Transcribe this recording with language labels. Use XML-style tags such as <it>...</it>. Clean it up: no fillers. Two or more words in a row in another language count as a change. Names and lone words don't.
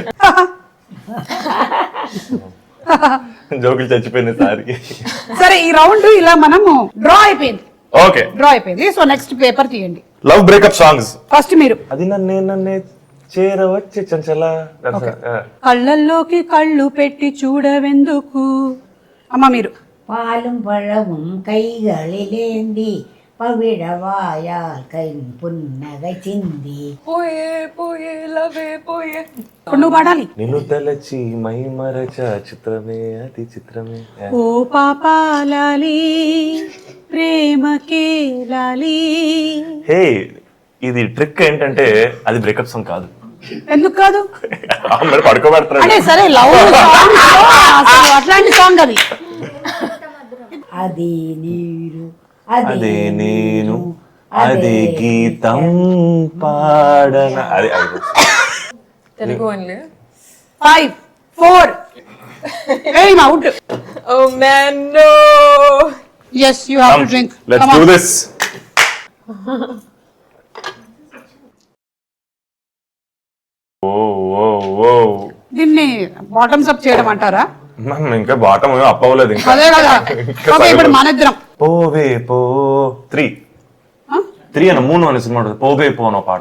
<te>జోకులు చచ్చిపోయింది సారికి. సరే ఈ రౌండ్ ఇలా మనము డ్రా అయిపోయింది. ఓకే, డ్రా అయిపోయింది. సో</te> <en>next paper</en> <te>తీయండి.</te> <en>love breakup songs.</en> <te>ఫస్ట్ మీరు. అది నన్నే చేరవచ్చే చంచల. కళ్ళల్లోకి కళ్ళు పెట్టి చూడవెందుకు. అమ్మ మీరు.</te> <ml>പാലും പഴവും കൈകളിലേന്തി പവിഴവായാൽ കൈ പുന്നക ചിന്തി.</ml> <te>పోయే పోయే లవే పోయే. ఇప్పుడు నువ్వు పాడాలి. నిన్ను తలచి మై మరచ చిత్రమే అతి చిత్రమే. ఓ పాపాలాలి ప్రేమకే లాలి. హే, ఇది ట్రిక్ ఏంటంటే అది</te> <en>breakup song</en> <te>కాదు. ఎందుకు కాదు మరి పడుకోబెడతారు అంటే సరే</te> <en>love song</en> <te>అసలు అట్లాంటి సాంగ్ అది. అది నీరు అదే నేను అదే గీతం పాడన. అది తెలుగు ఓన్లీ. 5 4 ఏం అవుట్.</te> <en>oh man no. yes you have to drink. లెట్స్ Come డూ on. దిస్. ఓ ఓ ఓ,</en> <te>దీన్ని</te> <en>bottoms up</en> <te>చేయడం అంటారా? ఇంకా</te> <en>bottom up</en> <te>అవ్వలేదు ఇంకా. అదే కదా. ఓకే ఇప్పుడు మనిద్దరం. పోవే పో 3 అన్న 3 అనే సినిమా ఉంటుంది. పోవే పో అన్న పాట.</te>